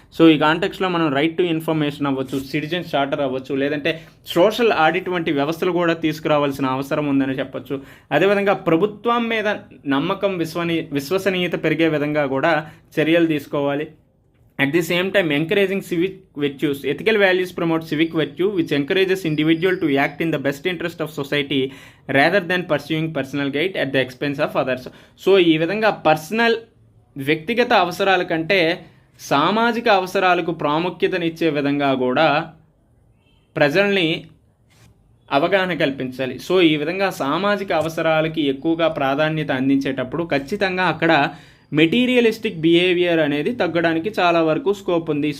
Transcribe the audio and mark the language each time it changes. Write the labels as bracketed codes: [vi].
[te] So ఈ కాంటెక్స్లో మనం right to information అవ్వచ్చు, సిటిజన్ చార్టర్ అవ్వచ్చు, లేదంటే సోషల్ ఆడిట్ వంటి వ్యవస్థలు కూడా తీసుకురావాల్సిన అవసరం ఉందని చెప్పొచ్చు. అదేవిధంగా ప్రభుత్వం మీద నమ్మకం, విశ్వసనీయత పెరిగే విధంగా కూడా చర్యలు తీసుకోవాలి. [en] At the same time, encouraging civic virtues. Ethical values promote civic virtue, which encourages individual to act in the best interest of society rather than pursuing personal gain at the expense of others. [te] So ఈ విధంగా వ్యక్తిగత అవసరాల కంటే సామాజిక అవసరాలకు ప్రాముఖ్యతనిచ్చే విధంగా కూడా ప్రజల్ని అవగాహన కల్పించాలి. సో ఈ విధంగా సామాజిక అవసరాలకి ఎక్కువగా ప్రాధాన్యత అందించేటప్పుడు ఖచ్చితంగా అక్కడ మెటీరియలిస్టిక్ బిహేవియర్ అనేది తగ్గడానికి చాలా వరకు స్కోప్ ఉంది.